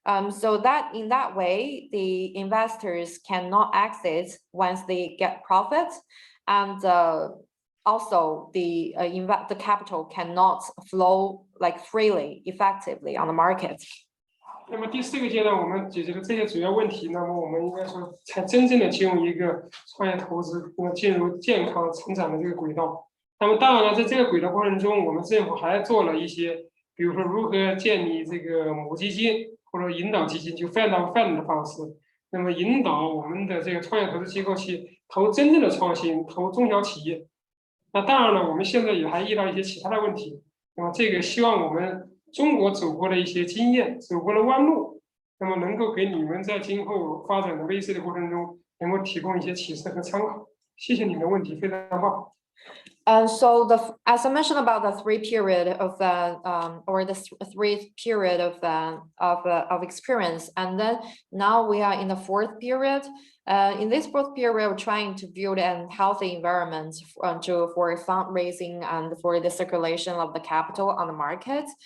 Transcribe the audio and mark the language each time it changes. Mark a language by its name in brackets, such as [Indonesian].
[English] So that in that way, the investors cannot exit once they get profits, and also the capital cannot flow like freely, effectively on the market. [Chinese] 那么第四个阶段，我们解决了这些主要问题，那么我们应该说才真正的进入一个创业投资，进入健康成长的这个轨道。那么当然了，在这个轨道过程中，我们政府还做了一些比如说如何建立这个母基金或者引导基金，就 fund of fund 的方式，那么引导我们的这个创业投资机构去投真正的创新，投中小企业。那当然了，我们现在也还遇到一些其他的问题，那么这个希望我们中国走过的一些经验，走过的弯路，那么能够给你们在今后发展的 VC 的过程中，能够提供一些启示和参考。谢谢你的问题，非常棒。 [English] So as I mentioned about the three period of or the three period of experience, and then now we are in the fourth period. In this fourth period, we're trying to build a healthy environment for fundraising and for the circulation of the capital on the market.